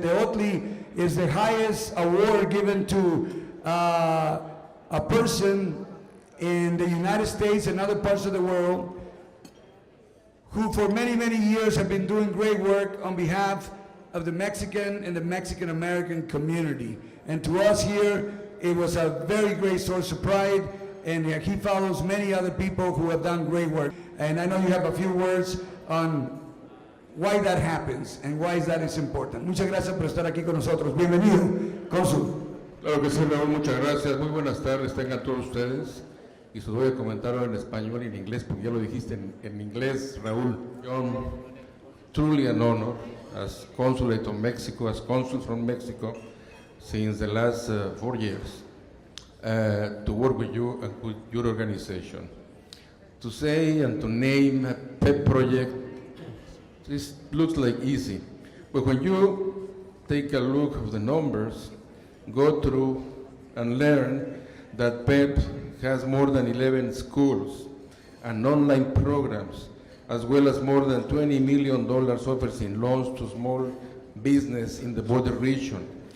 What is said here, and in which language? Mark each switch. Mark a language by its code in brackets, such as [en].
[en] The Oatly is the highest award given to a person in the United States and other parts of the world who for many, many years have been doing great work on behalf of the Mexican and the Mexican-American community. And to us here, it was a very great source of pride, and he follows many other people who have done great work. And I know you have a few words on why that happens and why that is important. [es] Muchas gracias por estar aquí con nosotros. Bienvenido, Cónsul. Claro que sí, Raúl, muchas gracias. Muy buenas tardes, tengan todos ustedes. Y se los voy a comentar ahora en español y en inglés, porque ya lo dijiste en inglés, Raúl. [en] John, truly an honor as consulate of Mexico, as consul from Mexico, since the last 4 years, to work with you and with your organization. To say and to name a PEP project, this looks like easy, but when you take a look at the numbers, go through and learn that PEP has more than 11 schools and online programs, as well as more than $20 million offers in loans to small business in the border region,